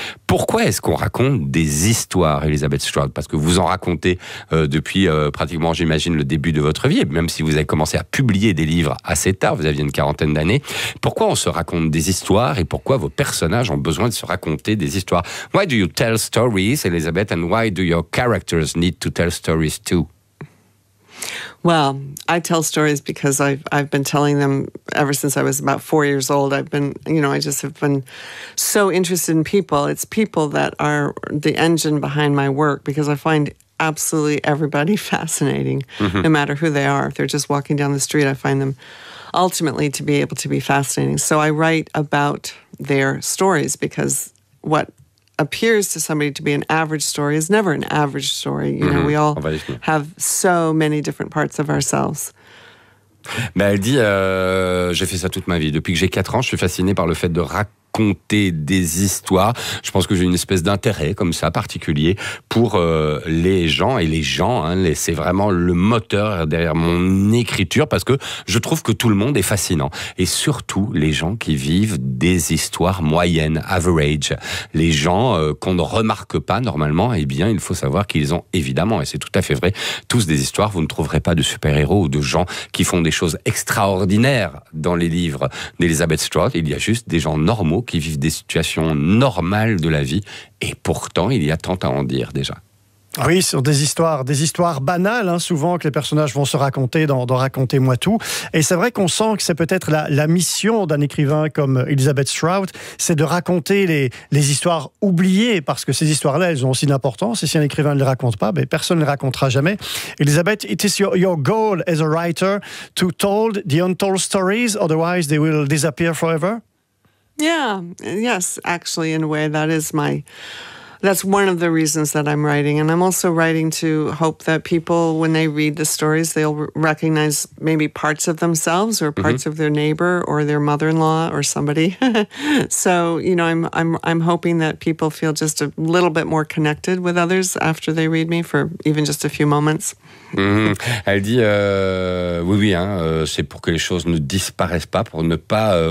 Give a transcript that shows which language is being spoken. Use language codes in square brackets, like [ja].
[fr] Pourquoi est-ce qu'on raconte des histoires, Elizabeth Stroud? Parce que vous en racontez depuis pratiquement, j'imagine, le début de votre vie, même si vous avez commencé à publier des livres assez tard, vous aviez une quarantaine d'années. Pourquoi on se raconte des histoires et pourquoi vos personnages ont besoin de se raconter des histoires? [en] Why do you tell stories, Elizabeth, and why do your characters need to tell stories too? Well, I tell stories because I've been telling them ever since I was about 4 years old. I've been, I just have been so interested in people. It's people that are the engine behind my work, because I find absolutely everybody fascinating, no matter who they are. If they're just walking down the street, I find them ultimately to be able to be fascinating. So I write about their stories, because what appears to somebody to be an average story is never an average story. We all have so many different parts of ourselves. [fr] Mais elle dit, j'ai fait ça toute ma vie. Depuis que j'ai 4 ans, je suis fasciné par le fait de raconter des histoires. Je pense que j'ai une espèce d'intérêt comme ça, particulier, pour les gens. Et les gens, c'est vraiment le moteur derrière mon écriture, parce que je trouve que tout le monde est fascinant. Et surtout, les gens qui vivent des histoires moyennes, average. Les gens qu'on ne remarque pas normalement, eh bien, il faut savoir qu'ils ont, évidemment, et c'est tout à fait vrai, tous des histoires. Vous ne trouverez pas de super-héros ou de gens qui font des choses extraordinaires dans les livres d'Elizabeth Stroud. Il y a juste des gens normaux qui vivent des situations normales de la vie, et pourtant il y a tant à en dire déjà. Oui, ce sont des histoires banales, souvent, que les personnages vont se raconter dans Racontez-moi tout. Et c'est vrai qu'on sent que c'est peut-être la mission d'un écrivain comme Elizabeth Stroud, c'est de raconter les histoires oubliées, parce que ces histoires-là, elles ont aussi une importance. Et si un écrivain ne les raconte pas, personne ne les racontera jamais. [en] Elizabeth, it is your goal as a writer to tell the untold stories, otherwise they will disappear forever? Yeah, yes, actually, in a way, that's one of the reasons that I'm writing. And I'm also writing to hope that people, when they read the stories, they'll recognize maybe parts of themselves or parts of their neighbor or their mother-in-law or somebody. So, I'm hoping that people feel just a little bit more connected with others after they read me for even just a few moments. [fr] Elle dit, c'est pour que les choses ne disparaissent pas, pour ne pas